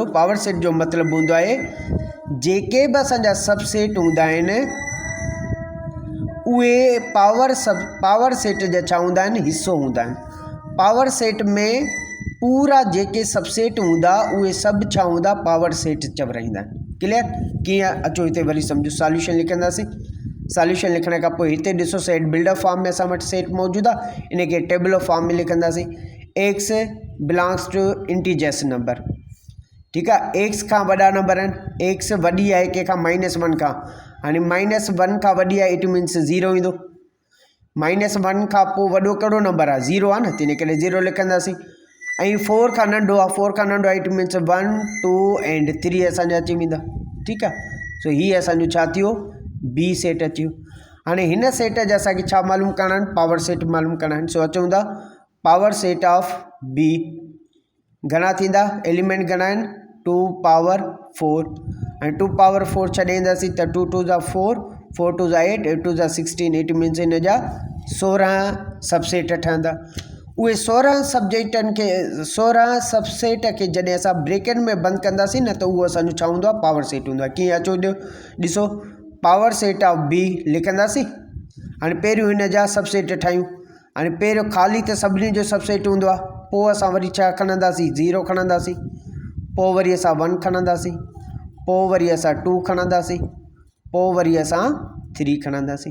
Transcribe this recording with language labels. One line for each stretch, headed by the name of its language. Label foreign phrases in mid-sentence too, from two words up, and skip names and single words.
English: power set
Sindhi: जो मतिलबु हूंदो आहे जेके बि असांजा सबसेट हूंदा आहिनि उहे
English: power set
Sindhi: जा छा हूंदा आहिनि हिसो हूंदा आहिनि।
English: power set
Sindhi: में पूरा जेके सबसेट हूंदा उहे सभु छा हूंदा
English: power set
Sindhi: चवराईंदा आहिनि। क्लियर कीअं अचो हिते वरी सम्झो। सॉल्यूशन लिखंदासीं सॉल्यूशन लिखण खां पोइ हिते ॾिसो
English: set builder form
Sindhi: में असां वटि सेट मौजूदु आहे। इन खे
English: table form
Sindhi: में लिखंदासीं
English: x belongs to integers number.
Sindhi: ठीकु आहे एक्स खां वॾा नंबर आहिनि एक्स वॾी आहे कंहिंखां -1 खां। हाणे -1 खां वॾी आहे
English: it means
Sindhi: 0 ईंदो। -1 खां पोइ वॾो कहिड़ो नंबर आहे 0 आहे न त इन करे 0 लिखंदासीं। ऐं 4 खां नंढो आहे 4 खां नंढो आहे
English: it means 1 2 and 3
Sindhi: असांजा अची वेंदा। ठीकु आहे। सो हीअ असांजो छा थियो बी सेट अची वियो। हाणे हिन सेट जा असांखे छा मालूम करणा आहिनि
English: power set
Sindhi: मालूम करणा आहिनि। सो अचूं था
English: power set of B
Sindhi: घणा थींदा एलिमेंट घणा आहिनि 2 पावर 4 ऐं 2 पावर 4 छॾे ईंदासीं त 2 2 जा 4 4 2 जा 8 8 2 जा 16
English: it means
Sindhi: हिन जा 16 सबसेट ठहंदा। उहे 16 सब्जेक्टनि खे 16 सबसेट खे जॾहिं असां ब्रेकेट में बंदि कंदासीं न त उहो असांजो छा हूंदो आहे,
English: power set
Sindhi: हूंदो आहे। कीअं अचो ॾिसो,
English: power set of B
Sindhi: लिखंदासीं। हाणे पहिरियों हिन जा सबसेट ठाहियूं। हाणे पहिरियों ख़ाली त सभिनी जो सबसेट हूंदो आहे, पोइ असां वरी छा खणंदासीं, 0 खणंदासीं, पोइ वरी असां 1 खणंदासीं, पोइ वरी असां 2 खणंदासीं, पोइ वरी असां 3 खणंदासीं।